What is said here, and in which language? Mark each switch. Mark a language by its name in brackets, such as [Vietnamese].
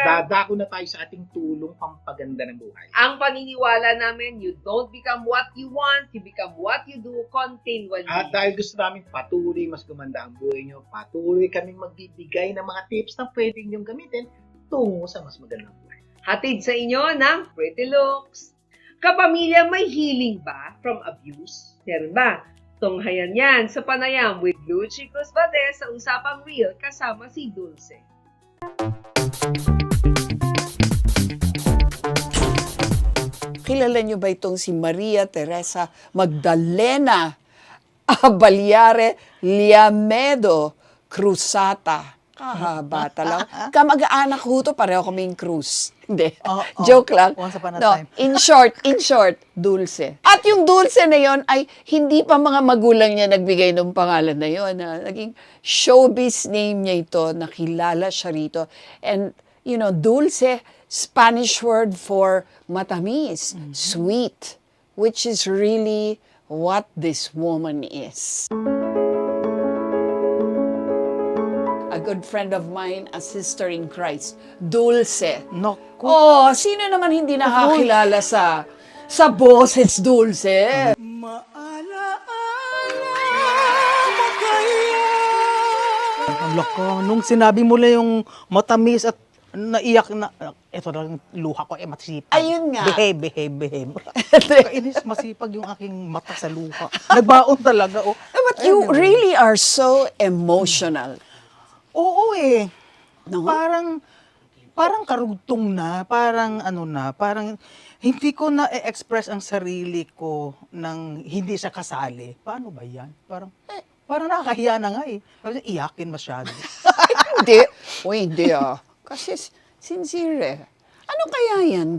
[Filipino] Dadako na tayo sa ating tulong pampaganda ng buhay. Ang paniniwala namin, [English] you don't become what you want, you become what you do continually. [Filipino] At dahil gusto namin patuloy mas gumanda ang buhay nyo, patuloy kaming magbibigay ng mga tips na pwedeng nyong gamitin tungo sa mas magandang buhay. Hatid sa inyo ng Pretty Looks. Kapamilya, may healing ba from abuse? Meron ba? Tunghayan yan sa panayam with Blue Chicos Valdez sa Usapang Real kasama si Dulce. Kilala niyo ba itong si Maria Teresa Magdalena Abaliare Liamedo Cruzata? Kahaba talaga. Kamag-anak ho to, pareho kaming Cruz. Hindi. Joke lang. [English] Once upon a No, time. in short, Dulce. [Filipino] At yung Dulce na yon ay hindi pa mga magulang niya nagbigay ng pangalan na yon. Naging showbiz name niya ito, nakilala siya rito. [English] And, you know, Dulce, Spanish word for [Filipino] matamis, [English] sweet, which is really what this woman is. A good friend of mine, a sister in Christ, Dulce. [Filipino] Naku. Oh, sino naman hindi nakakilala sa boses Dulce? Ang loko. Nung sinabi mo lang yung matamis at naiyak na, eto lang luha ko, masipag. Ayun nga. Behave. Kainis, masipag yung aking mata sa luha. Nagbaon talaga, oh. [English] But you really are so emotional. [Filipino] Oo eh. No? Parang karugtong na, parang hindi ko na i-express ang sarili ko nang hindi siya kasali. Paano ba yan? Parang nakakahiya na nga eh. Parang iyakin masyado. Hindi. Uy, hindi ah. Kasi sincere eh. Ano kaya yan?